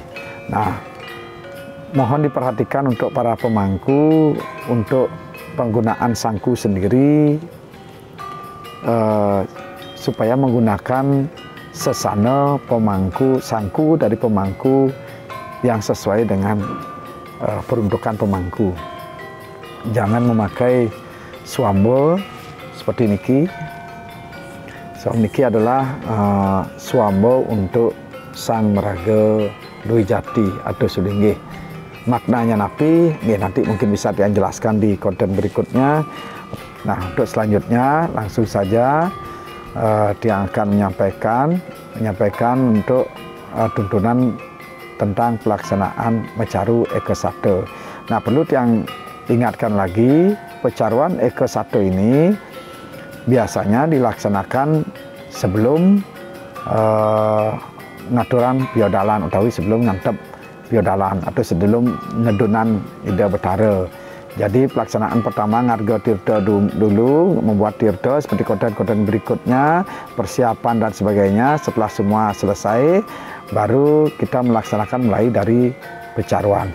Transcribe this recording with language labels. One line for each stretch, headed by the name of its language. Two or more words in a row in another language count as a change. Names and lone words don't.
Indonesian: Nah, mohon diperhatikan untuk para pemangku untuk penggunaan sangku sendiri, supaya menggunakan sesana sangku dari pemangku yang sesuai dengan peruntukan pemangku. Jangan memakai swamba seperti niki. Niki adalah swamba untuk
Balinese: sang meraga
Indonesian: Dwi Jati atau Sulinggih. Maknanya napi, nanti mungkin bisa dijelaskan di konten berikutnya. Nah, untuk selanjutnya langsung saja dia akan menyampaikan untuk tuntunan tentang pelaksanaan mecaru eka 1. Nah, perlu yang ingatkan lagi, pecaruan eka 1 ini biasanya dilaksanakan sebelum
Balinese: ngaturan biodalan utawi
Indonesian: sebelum
Balinese: ngantep biodalan
Indonesian: atau sebelum
Balinese: ngedunan Ida Betara.
Indonesian: Jadi pelaksanaan pertama
Balinese: ngarga tirta
Indonesian: dulu, membuat tirta seperti konten-konten berikutnya, persiapan dan sebagainya. Setelah semua selesai, baru kita melaksanakan mulai dari pecaruan.